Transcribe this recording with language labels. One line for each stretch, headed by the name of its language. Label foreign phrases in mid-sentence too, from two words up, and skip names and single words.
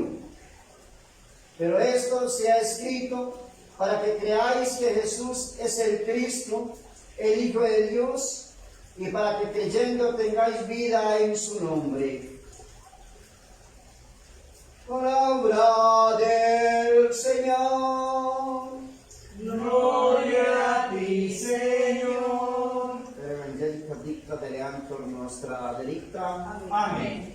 Spanish: Pero esto se ha escrito para que creáis que Jesús es el Cristo, el Hijo de Dios, y para que creyendo tengáis vida en su nombre. Palabra del Señor. Gloria a ti, Señor.
Latin: Evangelica dicta deleantur nostra delicta.
Spanish: Amén.